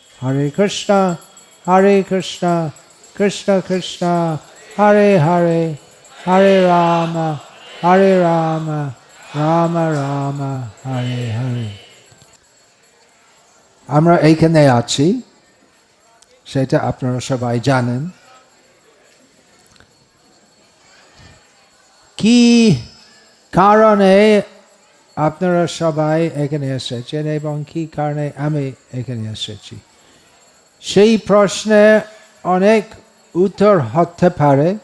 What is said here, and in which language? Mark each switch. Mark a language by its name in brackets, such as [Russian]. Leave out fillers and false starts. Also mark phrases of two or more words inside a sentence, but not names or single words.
[Sanskrit] हरे कृष्ण, हरे कृष्ण, कृष्ण कृष्ण, हरे हरे, हरे राम, हरे राम, राम राम, हरे हरे. [Bangla] আমরা এইখানে আছি, সেটা আপনারা সবাই জানেন। কি কারণে আপনারা সবাই এখানে এসেছেন এবং কি কারণে আমি এখানে এসেছি, সেই প্রশ্নে অনেক উত্তর হতে পারে।